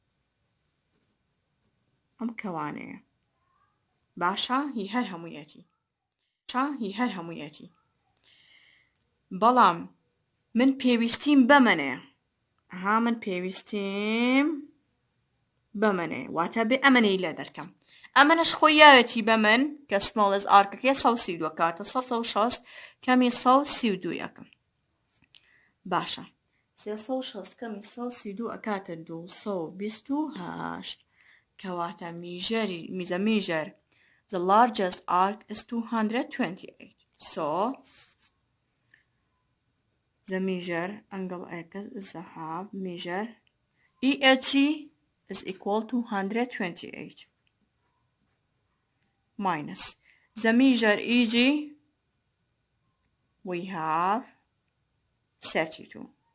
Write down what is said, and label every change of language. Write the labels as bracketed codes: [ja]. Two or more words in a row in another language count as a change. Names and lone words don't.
[ckb] ئەم کەوانەیە باشە هی هەر هەموویەتی بەڵام من پێویستیم بەمەنێ من پێویستیم بەمەنێ واتە بێ ئەمەنەی لە دەرکەم ئەمەنەش خۆی یاوێتی بە من کە سمۆڵز ئارکەکە 132 کاتە 160 کەمی 132 یەکەم باشە 360 کەمی 132 ئەکاتە [en] 228 کەواتە میزە measure the largest arc is 228 so the measure angle x is a half measure ELG is equal to 128 minus the measure EG we have 32